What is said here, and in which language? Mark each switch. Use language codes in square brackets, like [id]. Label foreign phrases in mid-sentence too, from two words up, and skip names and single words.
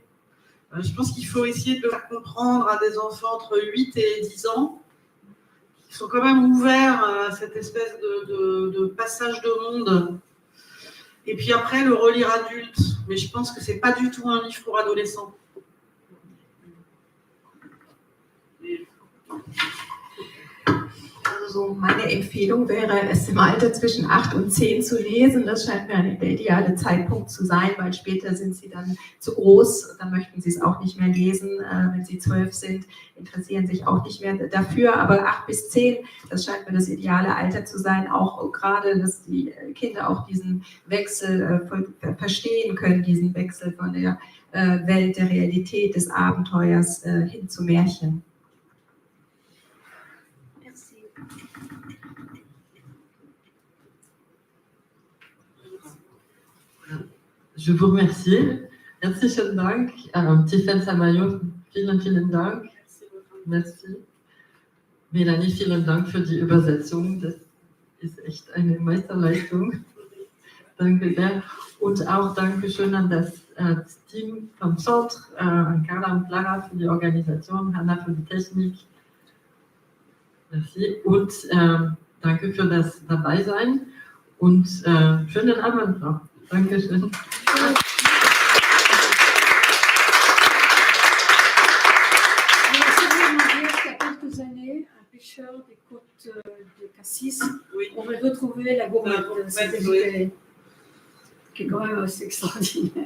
[fr] Je pense qu'il faut essayer de le faire comprendre à des enfants entre 8 et 10 ans, qui sont quand même ouverts à cette espèce de passage de monde. Et puis après, le relire adulte. Mais je pense que c'est pas du tout un livre pour adolescents. [de] Also meine Empfehlung wäre, es im Alter zwischen 8 und 10 zu lesen. Das scheint mir der ideale Zeitpunkt zu sein, weil später sind sie dann zu groß, dann möchten sie es auch nicht mehr lesen. Wenn sie 12 sind, interessieren sich auch nicht mehr dafür. Aber 8 bis 10, das scheint mir das ideale Alter zu sein, auch gerade, dass die Kinder auch diesen Wechsel verstehen können, diesen Wechsel von der Welt, der Realität, des Abenteuers hin zu Märchen. [fr] Je vous remercie. [de] Herzlichen Dank. Tiffaine Samayo, vielen Dank. [fr] Merci. [de] Melanie, vielen Dank für die Übersetzung. Das ist echt eine Meisterleistung. Danke sehr. Und auch Dankeschön an das Team vom Centre, an Carla und Clara für die Organisation, Hanna für die Technik. [fr] Merci. [de] Und danke für das Dabeisein und schönen Abend noch. Dankeschön. [fr] Pêcheur des côtes de Cassis, aurait retrouvé la gourmette de cette qui est quand même assez extraordinaire.